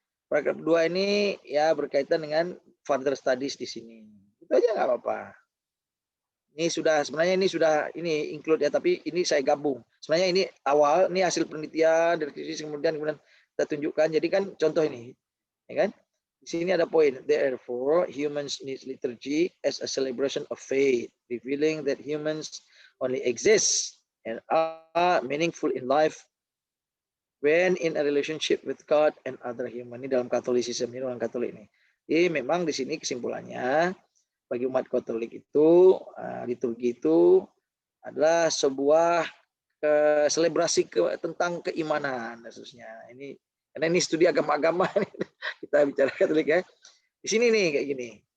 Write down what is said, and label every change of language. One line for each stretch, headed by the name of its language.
Indonesian: Paragraf 2 ini ya berkaitan dengan
English: further studies
Indonesian: di sini. Itu aja nggak apa-apa. Ini sebenarnya ini include ya, tapi ini saya gabung. Sebenarnya ini awal, ini hasil penelitian dari kemudian kita tunjukkan. Jadi kan contoh ini, ya kan? Di sini ada poin.
English: Therefore, humans need liturgy as a celebration of faith, revealing that humans only exist and are meaningful in life when in a relationship with God and other human.
Indonesian: Ini dalam Katolisisme, ini orang Katolik ini. Jadi memang di sini kesimpulannya bagi umat Katolik itu liturgi itu adalah sebuah selebrasi tentang keimanan khususnya. Ini karena ini studi agama-agama kita bicara Katolik ya. Di sini nih kayak gini.